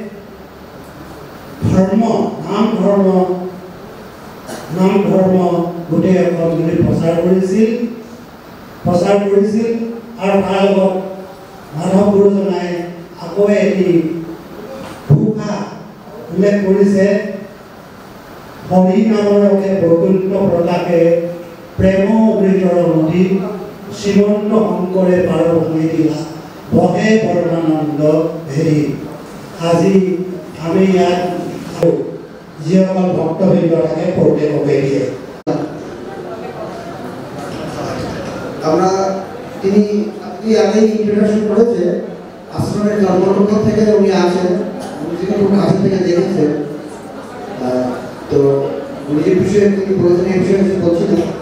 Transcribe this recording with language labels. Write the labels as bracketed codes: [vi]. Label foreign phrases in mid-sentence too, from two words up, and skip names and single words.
[as] নাম ধৰ্ম গোটেই অসম জুৰি প্ৰচাৰ কৰিছিল আৰু তাৰ লগত মাধৱ গুৰুজনাই আকৌ এটি ঘোষা উল্লেখ কৰিছে, হৰি নামৰকে বৈকুণ্ঠ প্ৰকাশে প্ৰেম অমৃতৰ নদী, শ্ৰীমন্ত শংকৰে পাৰ ভাঙি দিলা বহে পৰমানন্দ হেৰি। আজি আমি ইয়াত যিসকল ভক্তবৃন্দ থাকে প্ৰত্যেককে দিয়ে। [bn] আমরা আপনি আগেই ইন্ট্রোডাকশন করেছে, আশ্রমের জন্মলগ্ন থেকে উনি আছেন, উনি খুব কাছে থেকে দেখেছেন। তো উনি যে বিষয়ে তিনি বলেছেন এই বিষয়ে কিছু বলছিলেন।